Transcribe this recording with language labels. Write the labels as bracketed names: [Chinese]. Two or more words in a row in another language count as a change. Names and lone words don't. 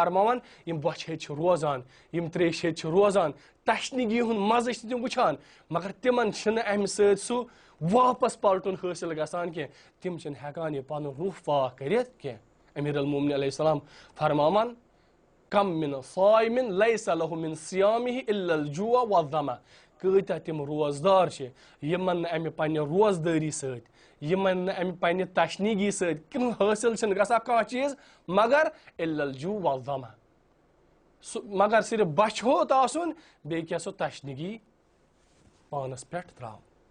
[Kashmiri] فرماوان یِم بۄچھِ ہیٚتہِ چھِ روزان یِم ترٛیشہِ ہیٚتہِ چھِ روزان تشنگی ہُنٛد مزٕ چھِ تِم وٕچھان مگر تِمن چھِنہٕ امہِ سۭتۍ سُہ واپس پلٹُن حٲصِل گژھان کینٛہہ تِم چھِنہٕ ہٮ۪کان یہِ پنُن روح پاک کٔرِتھ کینٛہہ امیٖر المومنیٖن [Arabic] علیہ السلام [Kashmiri] فرماوان [Arabic] کم من صائمن لیس لہ من صیامہ الا الجوع والظمأ [Kashmiri] کۭتیاہ تِم روزدار چھِ یِمن نہٕ امہِ پننہِ روزدٲری سۭتۍ یِمن نہٕ امہِ پننہِ تشنگی سۭتۍ حٲصِل چھِنہٕ گژھان کانٛہہ چیٖز مگر [Arabic] الا الجوع والظمأ [Kashmiri] سُہ مگر صرف بچھِ ہوت آسُن بیٚیہِ کیٛاہ سۄ تشنگی پانس پٮ۪ٹھ تراوُن